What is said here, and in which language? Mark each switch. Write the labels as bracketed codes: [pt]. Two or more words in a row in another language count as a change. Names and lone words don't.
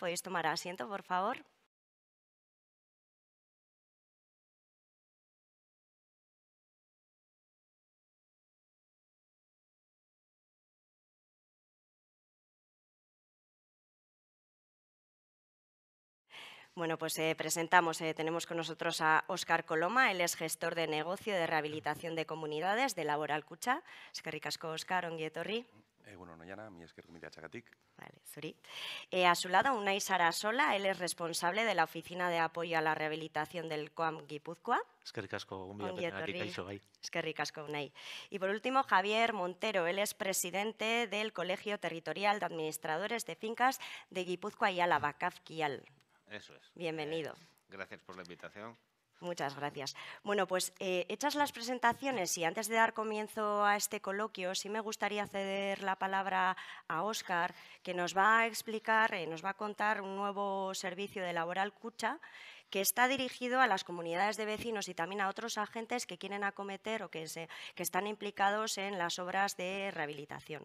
[es] ¿Podéis tomar asiento, por favor? Bueno, pues presentamos, tenemos con nosotros a Óscar Coloma, él es gestor de negocio de rehabilitación de comunidades de Laboral Kutxa. [eu] Eskerrik asko, Óscar, ongi etorri. Bueno, Noiana, mi esker chagatik. Vale, zuri. [es] A su lado, Unai Sarasola, él es responsable de la Oficina de Apoyo a la Rehabilitación del COAM Guipúzcoa. [eu] Eskerrik asko, Ongi etorri. kaixo, bai. Eskerrik asko, Unai. [es] Y por último, Javier Montero, él es presidente del Colegio Territorial de Administradores de Fincas de Guipúzcoa y Álava, CAFKIAL. Eso es. Bienvenido. Gracias por la invitación. Muchas gracias. Bueno, pues hechas las presentaciones y antes de dar comienzo a este coloquio, sí me gustaría ceder la palabra a Óscar, que nos va a explicar, nos va a contar un nuevo servicio de Laboral Kutxa que está dirigido a las comunidades de vecinos y también a otros agentes que quieren acometer o que están implicados en las obras de rehabilitación.